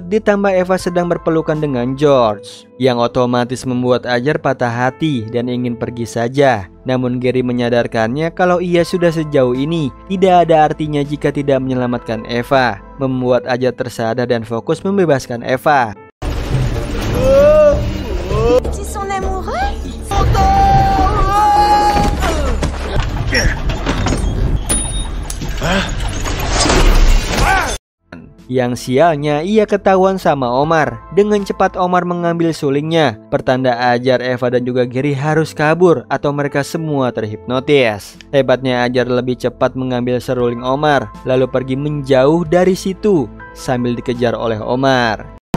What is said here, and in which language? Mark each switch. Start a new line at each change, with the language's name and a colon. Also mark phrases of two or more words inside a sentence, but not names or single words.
Indonesian: Ditambah Eva sedang berpelukan dengan George, yang otomatis membuat Ajar patah hati dan ingin pergi saja. Namun Gary menyadarkannya kalau ia sudah sejauh ini, tidak ada artinya jika tidak menyelamatkan Eva, membuat Ajar tersadar dan fokus membebaskan Eva.
French: C'est son amoureux.
Indonesian: Yang sialnya ia ketahuan sama Omar. Dengan cepat Omar mengambil sulingnya, pertanda ajar Eva dan juga Gary harus kabur atau mereka semua terhipnotis. Hebatnya Ajar lebih cepat mengambil seruling Omar, lalu pergi menjauh dari situ sambil dikejar oleh Omar.